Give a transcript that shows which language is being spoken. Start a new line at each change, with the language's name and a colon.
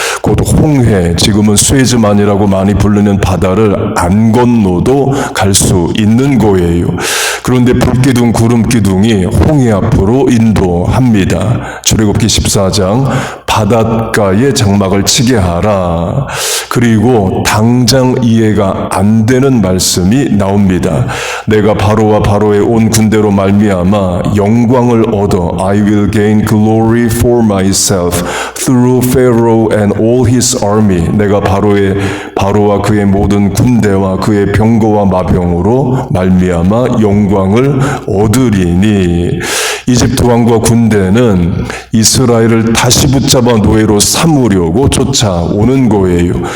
Korean: 곧 홍해, 지금은 수에즈만이라고 많이 부르는 바다를 안 건너도 갈 수 있는 거예요. 그런데 불기둥, 구름기둥이 홍해 앞으로 인도합니다. 출애굽기 14장 바닷가에 장막을 치게 하라. 그리고 당장 이해가 안 되는 말씀이 나옵니다. 내가 바로와 바로의 온 군대로 말미암아 영광을 얻어
English: I will gain glory for myself through Pharaoh and all his army.
Korean: 내가 바로와 그의 모든 군대와 그의 병거와 마병으로 말미암아 영광을 얻으리니. 이집트 왕과 군대는 이스라엘을 다시 붙잡아 노예로 삼으려고 쫓아오는 거예요.